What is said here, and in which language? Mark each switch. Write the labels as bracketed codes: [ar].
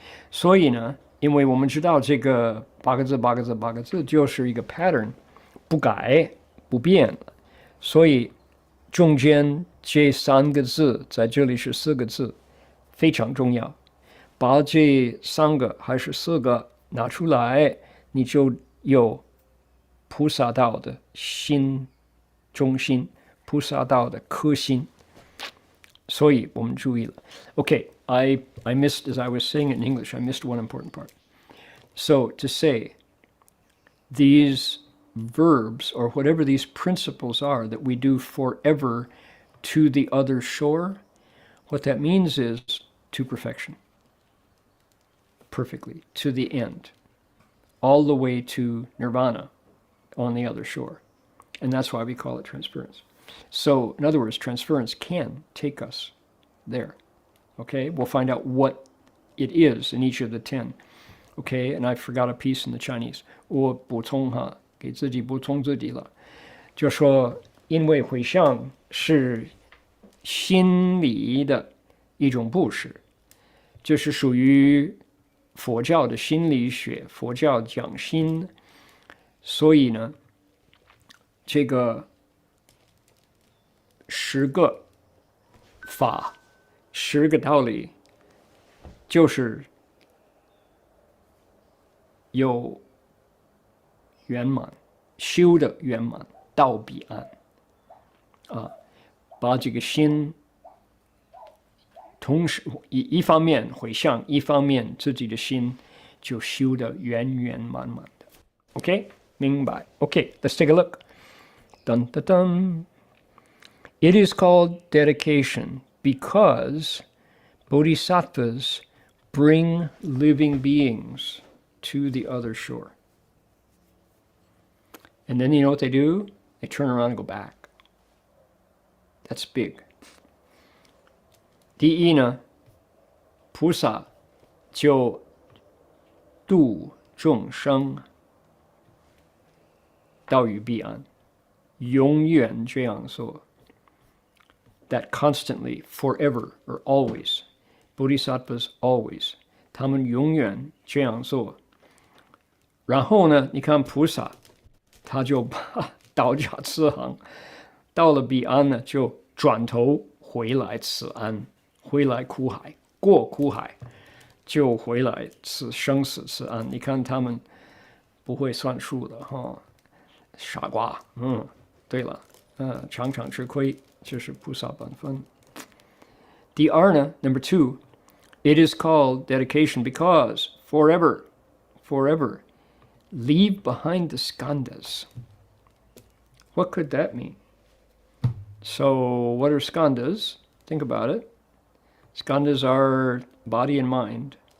[zh] 所以呢，因为我们知道这个8个字8个字8个字就是一个 pattern， 不改不变，所以中间这3个字在这里是4个字，非常重要。把这3个还是4个拿出来，你就有菩萨道的心中心，菩萨道的科心。所以我们注意了。 [en] Okay, I missed, as I was saying it in English, I missed one important part. So to say, these verbs, or whatever these principles are that we do forever to the other shore, what that means is to perfection. perfectly to the end, all the way to nirvana on the other shore. And that's why we call it transference. So, in other words, transference can take us there. Okay, we'll find out what it is in each of the 10. Okay, and I forgot a piece in the Chinese. [zh] 我补充哈，给自己补充自己了，就说因为回向是心理的一种布施，就是属于佛教的心理学，佛教讲心，所以呢，这个10个法，10个道理，就是有圆满，修的圆满到彼岸啊，把这个心同时一方面回向，一方面自己的心就修得圆圆满满的。 [en] OK， [zh] 明白 [en] ？OK， let's take a look. Dun dun dun. It is called dedication because bodhisattvas bring living beings to the other shore. And then you know what they do? They turn around and go back. That's big. [zh] 第一呢，菩萨就度众生到于彼岸，永远这样做。 [en] That constantly, forever, or always, bodhisattvas always, [zh] 他们永远这样做。然后呢，你看菩萨，他就把倒驾慈航，到了彼岸呢，就转头回来此岸。回来苦海，过苦海，就回来此生死此岸。你看他们不会算数的哈，傻瓜。对了，常常吃亏，这是菩萨本分。第二呢 [en] ，Number 2, it is called dedication because forever, leave behind the skandhas. What could that mean? So, what are skandhas? Think about it. Skandhas are body and mind.